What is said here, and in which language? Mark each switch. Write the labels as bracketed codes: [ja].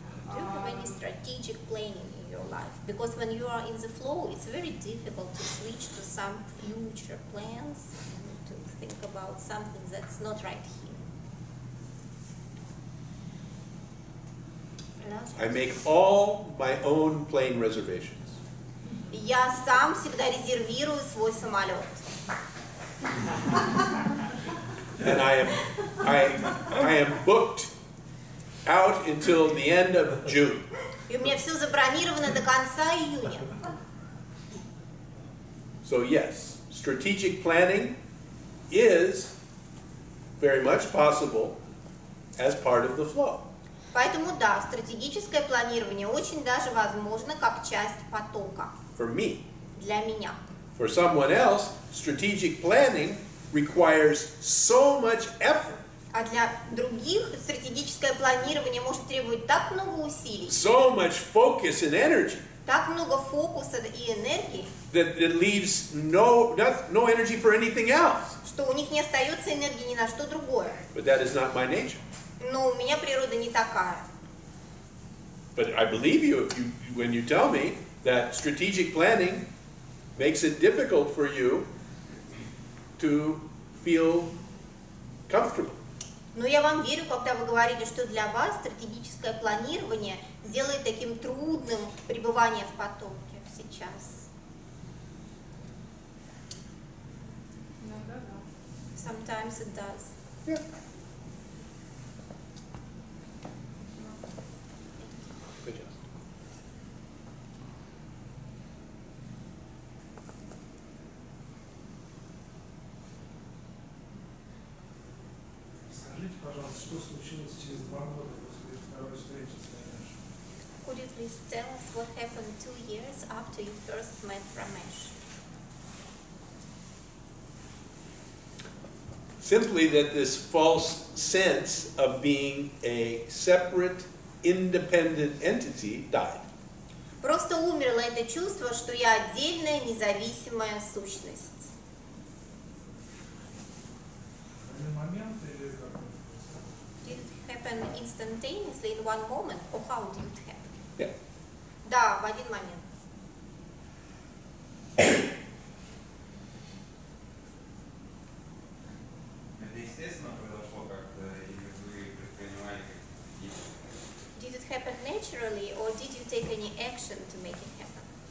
[en] Do you have any strategic planning in your life? Because when you are in the flow, it's very difficult to switch to some future plans and to think about something that's not right here. I make all my own plane reservations. [ru] Я сам всегда резервирую свой самолет. [en] And I am booked out until the end of June. [ru] И у меня все забронировано до конца июня. [en] So yes, strategic planning is very much possible as part of the flow. [ru] Поэтому да, стратегическое планирование очень даже возможно как часть потока. [en] For me. [ru] Для меня. [en] For someone else, strategic planning requires so much effort. [ru] А для других стратегическое планирование может требовать так много усилий, [en] So much focus and energy [ru] так много фокуса и энергии, [en] that it leaves no energy for anything else. [ru] что у них не остается энергии ни на что другое. [en] But that is not my nature. [ru] Но у меня природа не такая. [en] But I believe you, when you tell me that strategic planning makes it difficult for you to feel comfortable. [ru] Но я вам верю, когда вы говорите, что для вас стратегическое планирование делает таким трудным пребывание в потоке сейчас. Иногда да. [en] Sometimes it does. Yeah. Good job. [ru] Скажите, пожалуйста, что случилось через 2 года после второй встречи с Ранешем? [en] Could you please tell us what happened 2 years after you first met Ramesh? Simply that this false sense of being a separate, independent entity died. [ru] Просто умерло это чувство, что я отдельная, независимая сущность. В один момент или как это происходило? [en] Did it happen instantaneously in one moment, or how did it happen? Yeah. [ru] Да, в один момент. Это естественно произошло как-то, или вы предпринимали какие-то действия? [en] Did it happen naturally, or did you take any action to make it happen?